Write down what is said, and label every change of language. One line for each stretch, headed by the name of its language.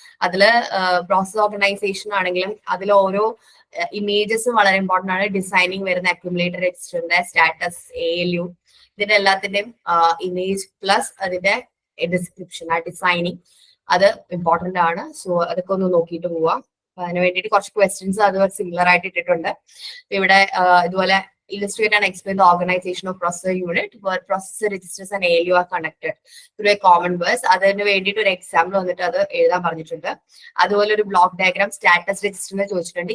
Malayalam: അതില് process organisation ആണെങ്കിലും അതിൽ ഓരോ ഇമേജസും വളരെ ഇമ്പോർട്ടന്റ് ആണ്. ഡിസൈനിങ് വരുന്ന അക്യുമുലേറ്റർ രജിസ്റ്ററിന്റെ സ്റ്റാറ്റസ്, ALU, ഇതിന്റെ എല്ലാത്തിന്റെയും ഇമേജ് പ്ലസ് അതിന്റെ ഡിസ്ക്രിപ്ഷൻ, ആ ഡിസൈനിങ്, അത് ഇമ്പോർട്ടന്റ് ആണ്. സോ അതൊക്കെ ഒന്ന് നോക്കിയിട്ട് പോവാം. അതിന് വേണ്ടിയിട്ട് കുറച്ച് ക്വസ്റ്റ്യൻസ് അത് സിമിലർ ആയിട്ട് ഇട്ടിട്ടുണ്ട്. ഇവിടെ ഇതുപോലെ
English: illustrate and explain the organization of processor unit where processor registers and ALU are connected through a common bus.
Malayalam: അതിന് വേണ്ടിയിട്ട് ഒരു എക്സാമ്പിൾ വന്നിട്ട് അത് എഴുതാൻ പറഞ്ഞിട്ടുണ്ട്. അതുപോലെ ഒരു ബ്ലോക്ക് ഡയഗ്രാം സ്റ്റാറ്റസ് രജിസ്റ്ററിനെ ചോദിച്ചിട്ടുണ്ട്.